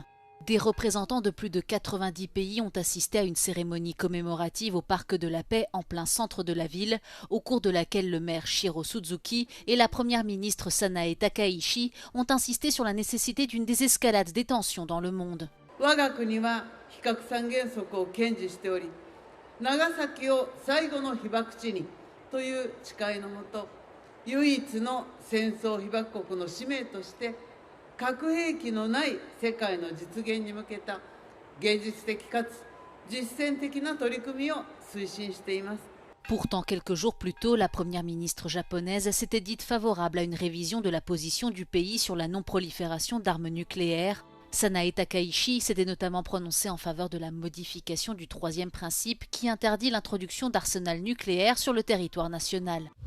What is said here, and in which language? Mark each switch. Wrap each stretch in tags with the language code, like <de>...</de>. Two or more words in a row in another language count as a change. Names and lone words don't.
<fr>Des représentants de plus de 90 pays ont assisté à une cérémonie commémorative au Parc de la Paix en plein centre de la ville, au cours de laquelle le maire Shiro Suzuki et la première ministre Sanae Takaichi ont insisté sur la nécessité d'une désescalade des tensions dans le monde.</fr> <ja>我が国は非核三原則を堅持しており、長崎を最後の被爆地にという誓いのもと、唯一の戦争被爆国の使命として核兵器のない世界の実現に向けた現実的かつ実践的な取り組みを推進しています。</ja> <fr>Pourtant, quelques jours plus tôt, la première ministre japonaise s'était dite favorable à une révision de la position du pays sur la non-prolifération d'armes nucléaires. Sanae Takaichi s'était notamment prononcée en faveur de la modification du troisième principe qui interdit l'introduction d'arsenal nucléaire sur le territoire national.</fr>